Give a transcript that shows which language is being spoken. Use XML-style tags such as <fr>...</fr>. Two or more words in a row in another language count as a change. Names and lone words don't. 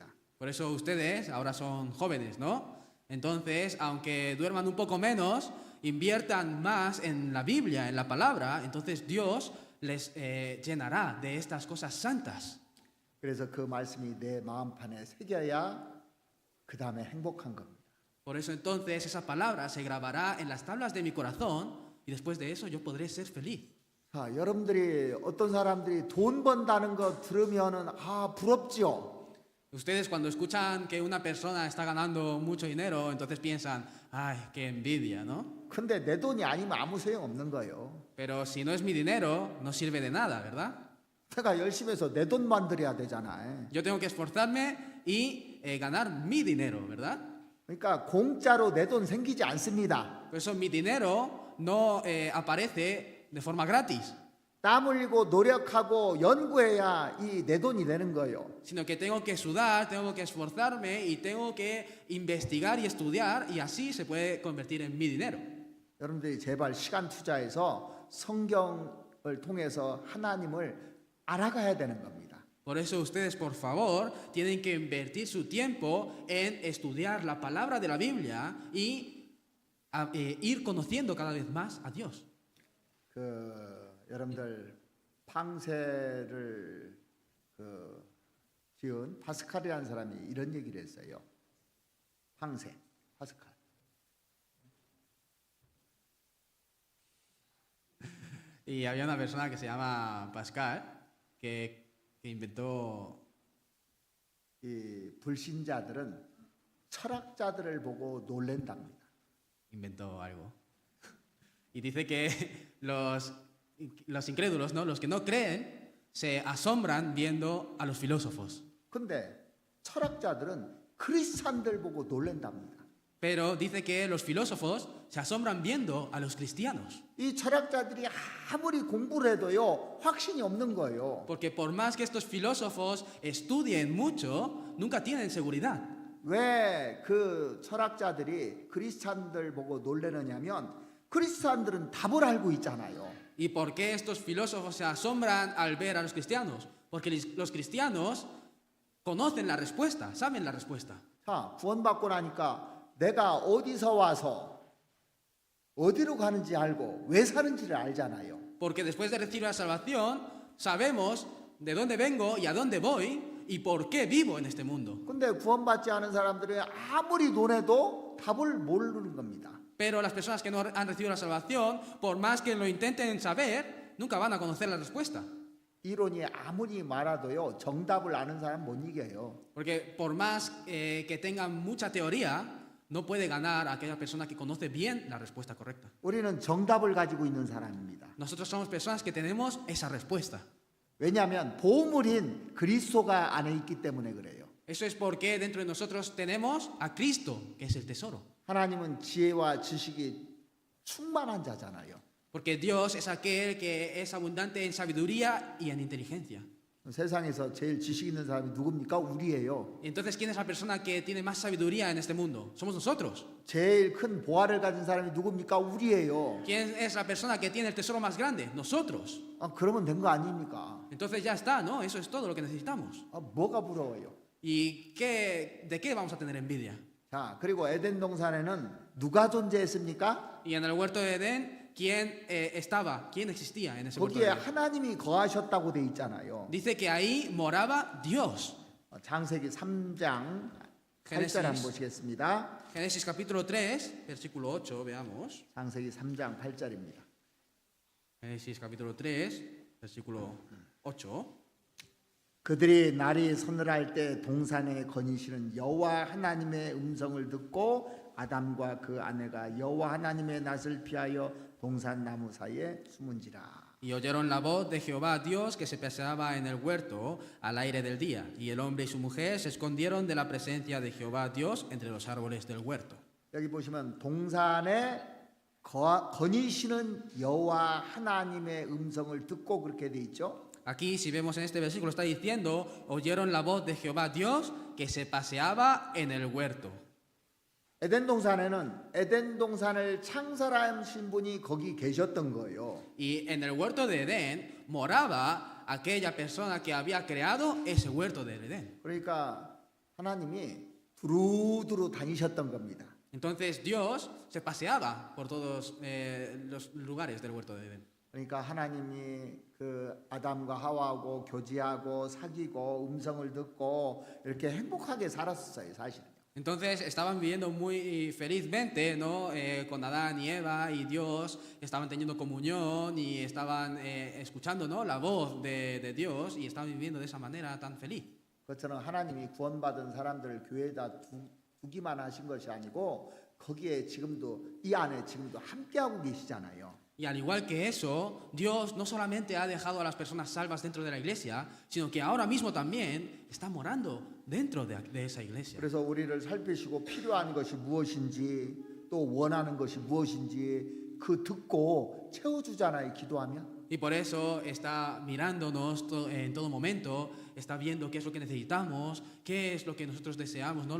<es>Por eso ustedes ahora son jóvenes, ¿no? Entonces, aunque duerman un poco menos, inviertan más en la Biblia, en la palabra, entonces Dios les llenará de estas cosas santas.</es> <ko>그래서 그 말씀이 내 마음판에 새겨야 그 다음에 행복한 겁니다.</ko> <es>Por eso entonces esa palabra se grabará en las tablas de mi corazón y después de eso yo podré ser feliz.</es> <ko>자, 여러분들이 어떤 사람들이 돈 번다는 거 들으면은 부럽지요.</ko> <es>Ustedes cuando escuchan que una persona está ganando mucho dinero, entonces piensan, ay, qué envidia, ¿no?</es> <ko>근데 내 돈이 아니면 아무 소용 없는 거예요.</ko> <es>Pero si no es mi dinero, no sirve de nada, ¿verdad?</es> <ko>내가 열심히 해서 내 돈 만들어야 되잖아요.</ko> <es>Yo tengo que esforzarme y ganar mi dinero, ¿verdad?</es> <ko>그러니까 공짜로 내 돈 생기지 않습니다.</ko> <es>Por eso mi dinero no aparece de forma gratis,</es> <ko>땀 흘리고 노력하고 연구해야 이 내 돈이 되는 거예요.</ko> <es>sino que tengo que sudar, tengo que esforzarme y tengo que investigar y estudiar y así se puede convertir en mi dinero.</es> <ko>여러분들이 제발 시간 투자해서 성경을 통해서 하나님을 알아가야 되는 겁니다.</ko> <es>Por eso ustedes, por favor, tienen que invertir su tiempo en estudiar la palabra de la Biblia y ir conociendo cada vez más a Dios.</es> <ko>여러분들 팡세를 지은 파스칼이라는 사람이 이런 얘기를 했어요. 팡세, 파스칼.</ko> <es>Y había una persona que se llama Pascal que inventó.</es> <ko>이 불신자들은 철학자들을 보고 놀랜답니다.</ko> <es>Inventó algo. Y dice que los incrédulos, ¿no? Los que no creen, se asombran viendo a los filósofos.</es> <ko>근데 철학자들은 크리스찬들 보고 놀랜답니다.</ko> <es>Pero dice que los filósofos se asombran viendo a los cristianos.</es> <ko>이 철학자들이 아무리 공부를 해도요 확신이 없는 거예요.</ko> <es>Porque por más que estos filósofos estudien mucho, nunca tienen seguridad.</es> <ko>왜 그 철학자들이 크리스찬들 보고 놀래느냐면 크리스찬들은 답을 알고 있잖아요.</ko> <es>¿Y por qué estos filósofos se asombran al ver a los cristianos? Porque los cristianos conocen la respuesta, saben la respuesta.</es> <ko>자, 구원받고 나니까 내가 어디서 와서 어디로 가는지 알고 왜 사는지를 알잖아요.</ko> <es>Porque después de recibir la salvación, sabemos de dónde vengo y a dónde voy y por qué vivo en este mundo.</es> <ko>근데 구원받지 않은 사람들은 아무리 논해도 답을 모르는 겁니다.</ko> <es>Pero las personas que no han recibido la salvación, por más que lo intenten saber, nunca van a conocer la respuesta.</es> <ko>이론이 아무리 많아도요 정답을 아는 사람 못 이겨요.</ko> <es>Porque por más que tengan mucha teoría, no puede ganar a aquella persona que conoce bien la respuesta correcta.</es> <ko>우리는 정답을 가지고 있는 사람입니다.</ko> <es>Nosotros somos personas que tenemos esa respuesta.</es> <ko>왜냐하면 보물인 그리스도가 안에 있기 때문에 그래요.</ko> <es>Eso es porque dentro de nosotros tenemos a Cristo, que es el tesoro.</es> <ko>하나님은 지혜와 지식이 충만한 자잖아요.</ko> <es>Porque Dios es aquel que es abundante en sabiduría y en inteligencia.</es> <ko>세상에서 제일 지식 있는 사람이 누굽니까? 우리예요.</ko> <es>Entonces, ¿quién es la persona que tiene más sabiduría en este mundo? Somos nosotros.</es> <ko>제일 큰 보화를 가진 사람이 누굽니까? 우리예요.</ko> <es>¿Quién es la persona que tiene el tesoro más grande? Nosotros.</es> <ko>그러면 된 거 아닙니까?</ko> <es>Entonces ya está, ¿no? Eso es todo lo que necesitamos.</es> <ko>뭐가 부러워요?</ko> <es>¿Y de qué vamos a tener envidia?</es> <ko>자, 그리고 에덴 동산에는 누가 존재했습니까?</ko> <es>Y en el huerto de Edén, ¿quién estaba? ¿Quién existía en ese huerto de</es> <ko>거기에</ko> <es>Edén?</es> <ko>하나님이 거하셨다고 돼 있잖아요.</ko> <es>Dice que ahí moraba Dios.</es> <ko>창세기 3장 8절</ko> <es>Génesis.</es> <ko>한번 보시겠습니다.</ko> <es>Génesis capítulo 3, versículo 8, veamos.</es> <ko>창세기 3장 8절입니다.</ko> <es>Génesis capítulo 3, versículo 8.</es> <ko>그들이 날이 서늘할 때 동산에 거니시는 여호와 하나님의 음성을 듣고 아담과 그 아내가 여호와 하나님의 낯을 피하여 동산 나무 사이에 숨은지라.</ko> <es>Y oyeron la voz de Jehová Dios que se paseaba en el huerto al aire del día. Y el hombre y su mujer se escondieron de la presencia de Jehová Dios entre los árboles del huerto.</es> <ko>여기 보시면 동산에 거니시는 여호와 하나님의 음성을 듣고 그렇게 돼 있죠.</ko> <es>Aquí, si vemos en este versículo, está diciendo, oyeron la voz de Jehová Dios que se paseaba en el huerto.</es> <ko>에덴 동산에는 에덴 동산을 창설하신 분이 거기 계셨던 거예요.</ko> <es>Y en el huerto de Edén moraba aquella persona que había creado ese huerto de Edén.</es> <ko>그러니까 하나님이 두루두루 다니셨던 겁니다.</ko> <es>Entonces Dios se paseaba por todos los lugares del huerto de Edén.</es> <ko>그러니까 하나님이 그 아담과 하와하고 교제하고 사귀고 음성을 듣고 이렇게 행복하게 살았어요, 사실은요.</ko> <es>Entonces estaban viviendo muy felizmente, ¿no? Con Adán y Eva y Dios, estaban teniendo comunión y estaban escuchando, ¿no? La voz de Dios y estaban viviendo de esa manera tan feliz.</es> <ko>그것처럼 하나님이 구원받은 사람들을 교회에다 두기만 하신 것이 아니고 거기에 지금도 이 안에 지금도 함께하고 계시잖아요.</ko> <es>Y al igual que eso, Dios no solamente ha dejado a las personas salvas dentro de la iglesia, sino que ahora mismo también está morando dentro de esa iglesia.</es> <ko>그래서 우리를 살피시고 필요한 것이 무엇인지 또 원하는 것이 무엇인지 그 듣고 채워주잖아요, 기도하면.</ko> <es>Y por eso está mirándonos en todo momento, está viendo qué es lo que necesitamos, qué es lo que nosotros deseamos, ¿no?</es>